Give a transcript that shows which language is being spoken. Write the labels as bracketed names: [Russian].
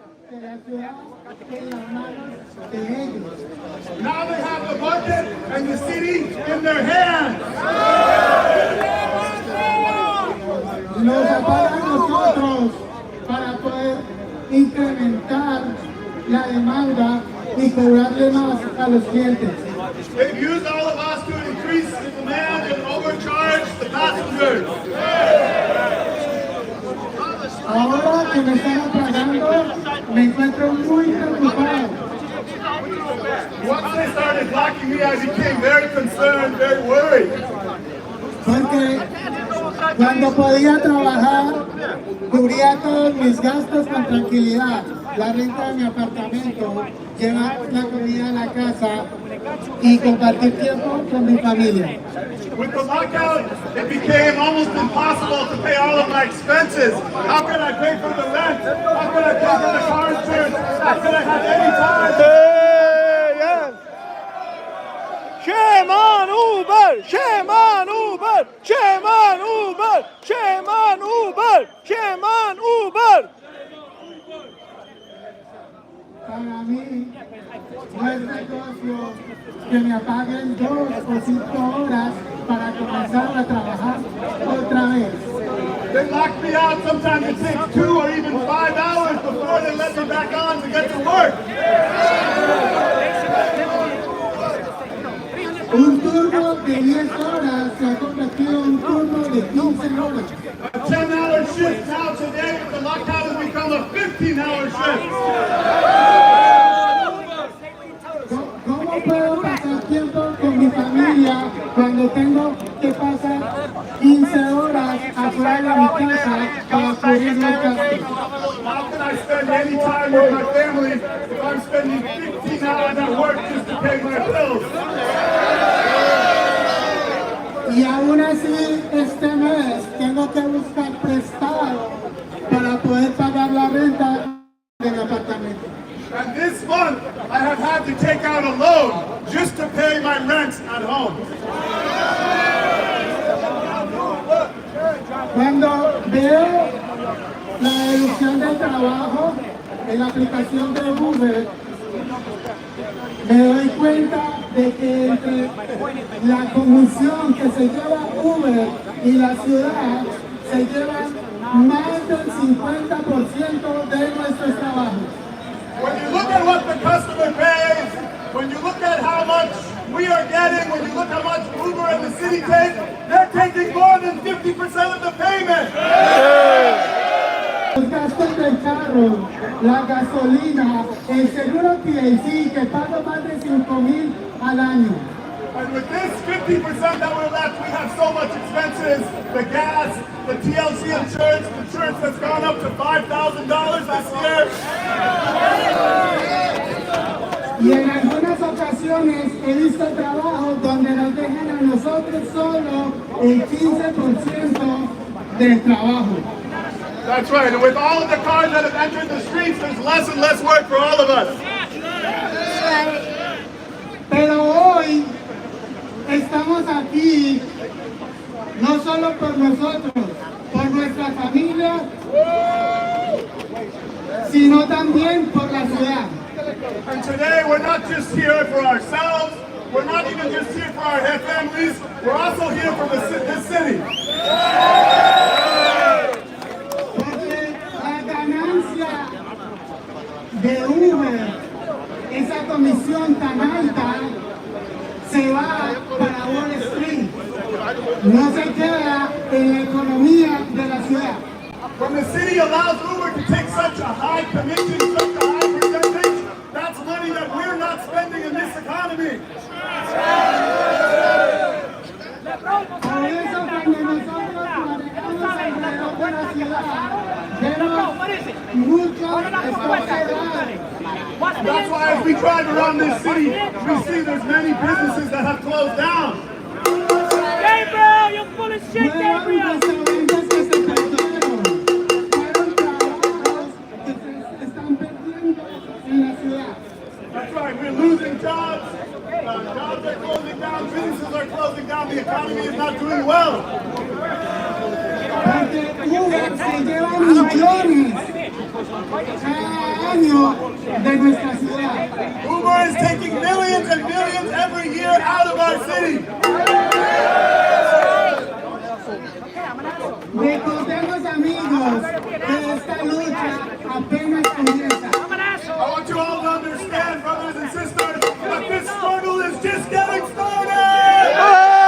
[Spanish] De la ciudad en las manos de ellos. [English] Now they have the budget and the city in their hands. [Spanish] Nos apagan nosotros para poder incrementar la demanda y cobrarle más a los clientes. [English] They've used all of us to increase the demand and overcharge the passengers. [Spanish] Ahora que me están apagando, me encuentro muy preocupado. [English] Once they started blocking me, I became very concerned, very worried. [Spanish] Porque cuando podía trabajar, cubría todos mis gastos con tranquilidad. La renta de mi apartamento, llevar la comida a la casa y compartir tiempo con mi familia. [English] With the lockout, it became almost impossible to pay all of my expenses. How could I pay for the rent? How could I pay for the car insurance? How could I have any time? Yes. Shame on Uber! Shame on Uber! Shame on Uber! Shame on Uber! Shame on Uber! [Spanish] Para mí, no es negocio que me apaguen 2 o 5 horas para comenzar a trabajar otra vez. [English] They lock me out. Sometimes it takes 2 or even 5 hours before they let me back on to get to work. [Spanish] Un turno de 10 horas se ha convertido en un turno de 15 horas. [English] A 10-hour shift now today, but the lockout has become a 15-hour shift. [Spanish] ¿Cómo puedo pasar tiempo con mi familia cuando tengo que pasar 15 horas afuera de mi casa para cubrir los gastos? [English] How can I spend any time with my family if I'm spending 15 hours at work just to pay my bills? [Spanish] Y aún así, este mes tengo que buscar prestado para poder pagar la renta del apartamento. [English] And this month, I have had to take out a loan just to pay my rent at home. [Spanish] Cuando veo la deducción del trabajo en la aplicación de Uber, me doy cuenta de que entre la comisión que se lleva Uber y la ciudad se llevan más del 50% de nuestros trabajos. [English] When you look at what the customer pays, when you look at how much we are getting, when you look how much Uber and the city take, they're taking more than 50% of the payment. [Spanish] Los gastos del carro, la gasolina, el seguro TLC que pago más de 5,000 al año. [English] And with this 50% that we're left, we have so much expenses. The gas, the TLC insurance that's gone up to $5,000 this year. [Spanish] Y en algunas ocasiones he visto trabajos donde nos dejan a nosotros solo el 15% del trabajo. [English] That's right, and with all of the cars that have entered the streets, there's less and less work for all of us. [Spanish] Pero hoy estamos aquí no solo por nosotros, por nuestra familia, sino también por la ciudad. [English] And today we're not just here for ourselves, we're not even just here for our families, we're also here for this city. [Spanish] Porque la ganancia de Uber, esa comisión tan alta, se va para Wall Street, no se queda en la economía de la ciudad. [English] When the city allows Uber to take such a high commission, such a high percentage, that's money that we're not spending in this economy. [Spanish] Por eso cuando nosotros manejamos alrededor de la ciudad, vemos muchos están cerrados. [English] That's why as we drive around this city, we see there's many businesses that have closed down. Gabriel, you're full of shit, [Spanish] Nuevos [English] Gabriel! [Spanish] restaurantes que se perdieron, fueron trabajos que se están perdiendo en la ciudad. [English] That's right, we're losing jobs. Jobs are closing down, businesses are closing down, the economy is not doing well. [Spanish] Porque Uber se lleva millones cada año de nuestra ciudad. [English] Uber is taking millions and millions every year out of our city. [Spanish] Recordemos, amigos, que esta lucha apenas comienza. [English] I want you all to understand, brothers and sisters, that this struggle is just getting started!